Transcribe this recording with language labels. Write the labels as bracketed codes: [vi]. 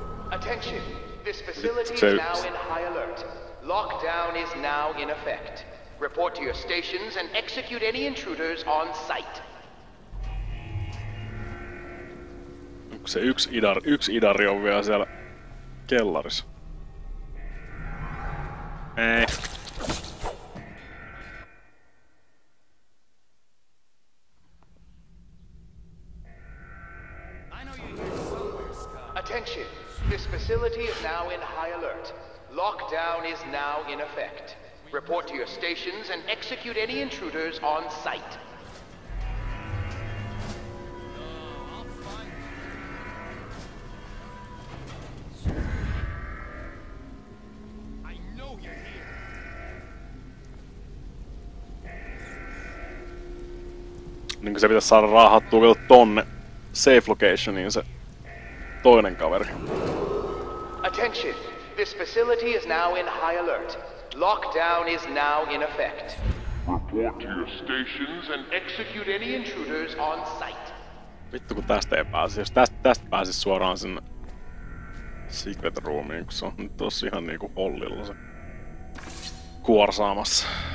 [en] Attention! This facility is now in high alert. Lockdown is now in effect. Report to your stations and execute any intruders on site. [fi] Onko se yksi idari on vielä siellä kellarissa? Ei. [en] Attention, this facility is now in high alert. Lockdown is now in effect. Report to your stations and execute any intruders on site. I know you're here. [fi] Niin kuin se pitäisi saada raahattua vielä tonne safe locationiin se toinen kaveri. [en] Attention, this facility is now in high alert. Lockdown is now in effect. Report to your stations and execute any intruders on site. [fi] Vittu kun tästä ei pääse. Jos tästä pääsis suoraan sinne secret roomiin, kun se on nyt tossa ihan niinku hollilla se kuorsaamassa.